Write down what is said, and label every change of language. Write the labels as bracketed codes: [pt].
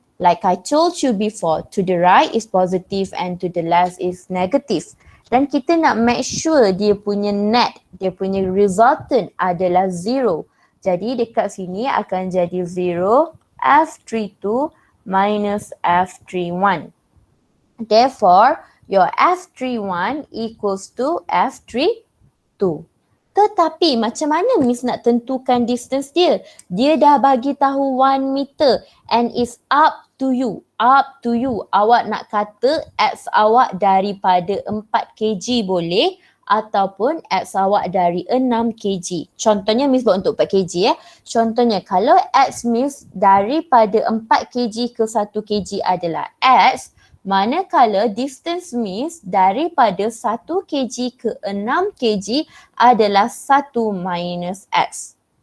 [en] Like I told you before, to the right is positive and to the left is negative. [ms] Dan kita nak make sure dia punya net, dia punya resultant adalah zero. Jadi dekat sini akan jadi 0 F32 minus F31. [en] Therefore, your F31 equals to F32. [ms] Tetapi macam mana Miss nak tentukan distance dia? Dia dah bagi tahu [en] 1 meter and it's up to you. Up to you. [ms] Awak nak kata X awak daripada 4 kg boleh ataupun X awak dari 6 kg. Contohnya Miss buat untuk 4 kg Contohnya kalau X Miss daripada 4 kg ke 1 kg adalah X, manakala distance Miss daripada 1 kg ke 6 kg adalah 1 minus X.